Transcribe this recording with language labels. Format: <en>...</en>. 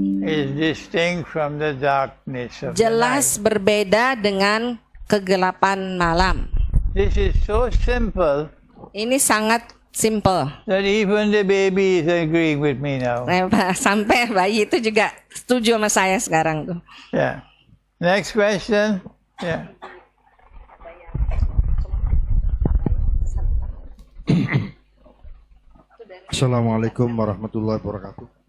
<en>is distinct from the darkness of the</en> <id>jelas</id> <en>night.</en> <id>berbeda dengan kegelapan malam.</id> <en>This is so simple</en> <id>Ini sangat simple.</id> <en>that even the baby is agreeing with me now.</en> <id>Sampai bayi itu juga setuju sama saya sekarang tuh.</id> <en>Yeah. Next question. Yeah.</en> <ar>Assalamualaikum warahmatullahi wabarakatuh.</ar>